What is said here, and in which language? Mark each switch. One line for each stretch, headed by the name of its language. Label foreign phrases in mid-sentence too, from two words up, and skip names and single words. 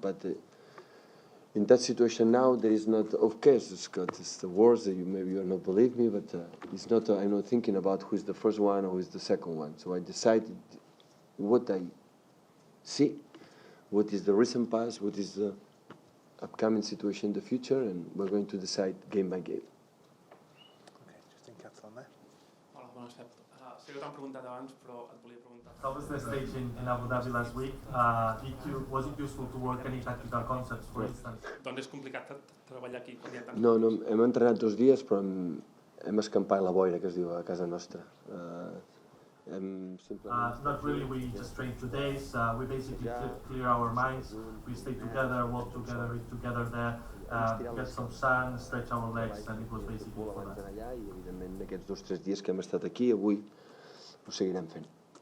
English: But in that situation now, there is not, of course, it's the words that maybe you not believe me, but it's not. I'm not thinking about who is the first one or who is the second one. So I decided what I see, what is the recent past, what is the upcoming situation in the future, and we're going to decide game by game. Okay, just in caps on there.
Catalan: Hola, bones, Pep. Sé que t'han preguntat abans, però et volia preguntar.
English: How was the stage in Abu Dhabi last week? Was it useful to work any tactical concepts, for instance?
Catalan: Doncs és complicat treballar aquí quan hi ha tant. No, hem entrenat 2 dies, però hem escampat la boira, que es diu, a casa nostra.
English: Not really, we just trained 2 days. We basically clear our minds. We stay together, walk together, eat together there, get some sun, stretch our legs, and it was basically for that.
Catalan: I evidentment aquests 2 o 3 dies que hem estat aquí, avui ho seguirem fent.